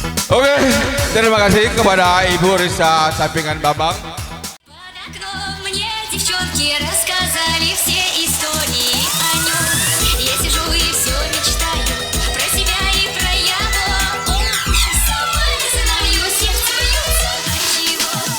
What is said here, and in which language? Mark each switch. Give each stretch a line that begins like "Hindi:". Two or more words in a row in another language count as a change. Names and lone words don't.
Indonesian: Oke, terima kasih kepada Ibu Risa Sampingan Bambang.
Russian: Под окном мне девчонки рассказали все истории о нем. Я сижу и все мечтаю про себя и про его. Сама не знаю, сердце бьется от чего.